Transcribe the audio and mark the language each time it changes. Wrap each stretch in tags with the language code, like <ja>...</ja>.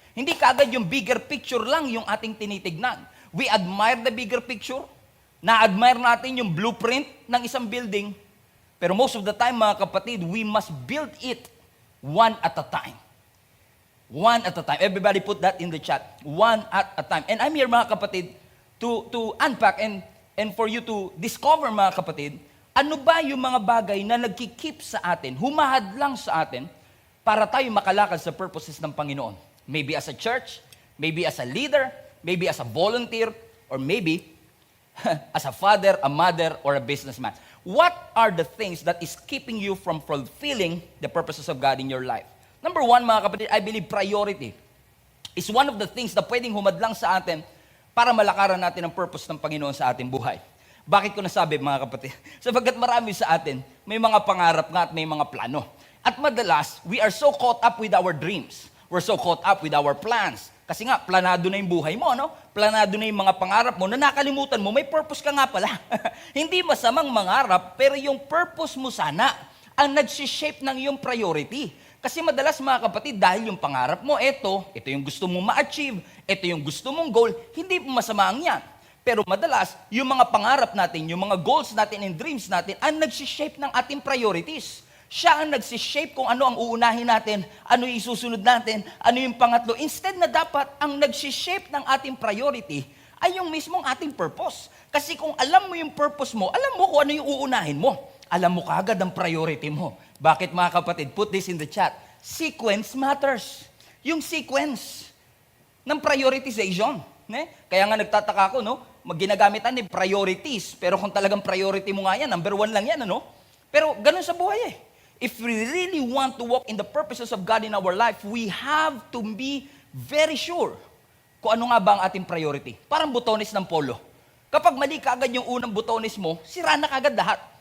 <tl>Hindi kagad yung bigger picture lang yung ating tinitignan.</tl> <en>We admire the bigger picture.</en> <tl>Na-admire natin yung blueprint ng isang building.</tl> <en>Pero most of the time,</en> <tl>mga kapatid,</tl> <en>we must build it one at a time. One at a time. Everybody put that in the chat. One at a time. And I'm here,</en> <tl>mga kapatid,</tl> <en>to unpack and for you to discover,</en> <tl>mga kapatid, ano ba yung mga bagay na nagkikip sa atin, humahadlang sa atin, para tayo makalakad sa purposes ng Panginoon.</tl> <en>Maybe as a church, maybe as a leader, maybe as a volunteer, or maybe as a father, a mother, or a businessman. What are the things that is keeping you from fulfilling the purposes of God in your life? Number one, mga kapatid, I believe priority is one of the things</en> <tl>na pwedeng humadlang sa atin para malakaran natin ang purpose ng Panginoon sa ating buhay. Bakit ko nasabi, mga kapatid? Sapagkat marami sa atin, may mga pangarap nga at may mga plano. At madalas,</tl> <en>we are so caught up with our dreams. We're so caught up with our plans.</en> <tl>Kasi nga, planado na yung buhay mo, no? Planado na yung mga pangarap mo na nakalimutan mo, may purpose ka nga pala. Hindi masamang mangarap, pero yung purpose mo sana ang nagsishape ng iyong priority. Kasi madalas, mga kapatid, dahil yung pangarap mo, ito yung gusto mong ma-achieve, ito yung gusto mong goal, hindi masama ang yan. Pero madalas, yung mga pangarap natin, yung mga goals natin and dreams natin, ang nagsishape ng ating priorities. Siya ang nagsishape kung ano ang uunahin natin, ano yung isusunod natin, ano yung pangatlo. Instead na dapat, ang nagsishape ng ating priority ay yung mismong ating purpose. Kasi kung alam mo yung purpose mo, alam mo kung ano yung uunahin mo. Alam mo kaagad ang priority mo. Bakit, mga kapatid?</tl> <en>Put this in the chat. Sequence matters.</en> <tl>Yung sequence ng prioritization. Kaya nga nagtataka ako, no? Ginagamit ni priorities. Pero kung talagang priority mo nga yan, number one lang yan, ano? Pero ganun sa buhay eh.</tl> <en>If we really want to walk in the purposes of God in our life, we have to be very sure</en> <tl>kung ano nga ba ang ating priority. Parang butones ng polo. Kapag mali kaagad yung unang butones mo, sira na kaagad lahat.</tl>